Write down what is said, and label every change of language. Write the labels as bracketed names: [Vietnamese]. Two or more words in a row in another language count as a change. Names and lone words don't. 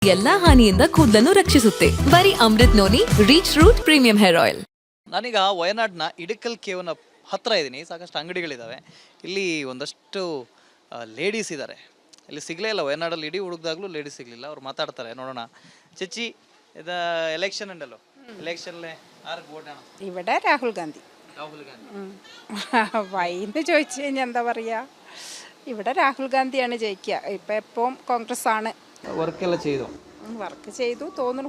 [Kannada] ಎಲ್ಲಾ ಹಾನಿಯಿಂದ ಕೂದಲನ್ನು ರಕ್ಷಿಸುತ್ತೆ. ಬರೀ ಅಮೃತ್ ನೋನಿ ರೀಚ್ ರೂಟ್ ಪ್ರೀಮಿಯಂ ಹೇರ್ ಆಯಿಲ್. ನಾನೀಗ ವಯನಾಡ್ನ ಇಡಕಲ್ ಕೇವ್ನ ಹತ್ರ ಇದ್ದೀನಿ. ಸಾಕಷ್ಟು ಅಂಗಡಿಗಳಿದ್ದಾವೆ. ಇಲ್ಲಿ ಒಂದಷ್ಟು ಲೇಡೀಸ್ ಇದ್ದಾರೆ. ಇಲ್ಲಿ ಸಿಗಲೇ ಇಲ್ಲ. ವಯನಾಡಲ್ಲಿ ಇಡೀ ಹುಡುಕ್ದಾಗ್ಲೂ ಲೇಡೀಸ್ ಸಿಗಲಿಲ್ಲ. ಅವ್ರು ಮಾತಾಡ್ತಾರೆ, ನೋಡೋಣ. [Malayalam] ചേച്ചി ഇത് ഇലക്ഷൻ ഉണ്ടല്ലോ, ഇലക്ഷനിലെ ആർക്ക് വോട്ടാണ്? ഇവിടെ രാഹുൽ ഗാന്ധി. രാഹുൽ ഗാന്ധി വൈന്ന് ചോദിച്ചു കഴിഞ്ഞാൽ എന്താ പറയുക, ഇവിടെ രാഹുൽ ഗാന്ധിയാണ് ജയിക്കുക. ഇപ്പം എപ്പം കോൺഗ്രസ് ആണ്. വർക്കെല്ലാം ചെയ്തോ? വർക്ക് ചെയ്തു തോന്നുന്നു.